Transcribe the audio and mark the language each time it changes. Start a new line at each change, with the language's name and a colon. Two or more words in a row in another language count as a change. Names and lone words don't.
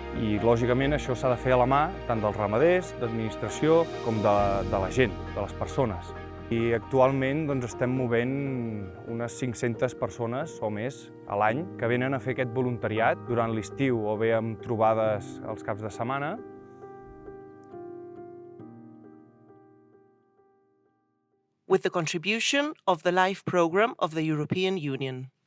Catalan: I, lògicament, això s'ha de fer a la mà tant dels ramaders, d'administració, com de la gent, de les persones. I actualment estem movent unes 500 persones o més a l'any que venen a fer aquest voluntariat durant l'estiu o bé amb trobades als caps de setmana.
English: With the contribution of the LIFE programme of the European Union.